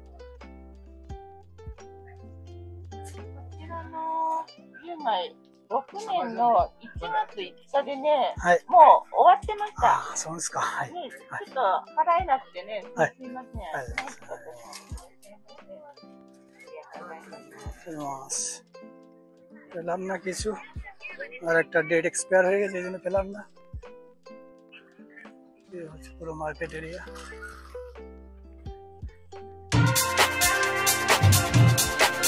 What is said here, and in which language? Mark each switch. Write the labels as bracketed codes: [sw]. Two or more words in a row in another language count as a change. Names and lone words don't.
[ja] 6 年の1月5日でね、はい、もう終わってました。あ、そうですか。はい。ね、ちょっと払えなくてね、はい、すみません。はい、ありがとうございます。 [bn] পেলাম না কিছু, আর একটা [en] date expire [bn] হয়ে গেছে, এই জন্য পেলাম না। এই হচ্ছে পুরো [en] market area.